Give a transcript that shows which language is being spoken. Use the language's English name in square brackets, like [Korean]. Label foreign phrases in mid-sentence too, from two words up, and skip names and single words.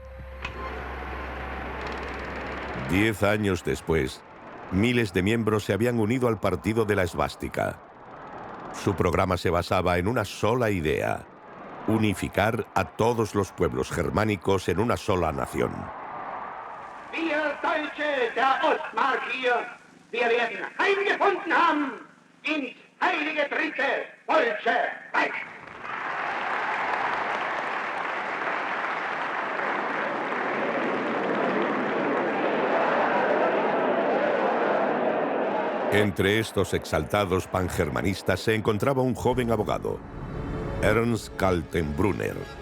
[Spanish] 10 años después, miles de miembros se habían unido al Partido de la Esvástica. Su programa se basaba en una sola idea: unificar a todos los pueblos germánicos en una sola nación. [German] Wir Deutsche der Ostmark hier, wir werden eingefunden haben ins heilige Dritte Deutsche Reich. [Spanish] Entre estos exaltados pangermanistas se encontraba un joven abogado, Ernst Kaltenbrunner.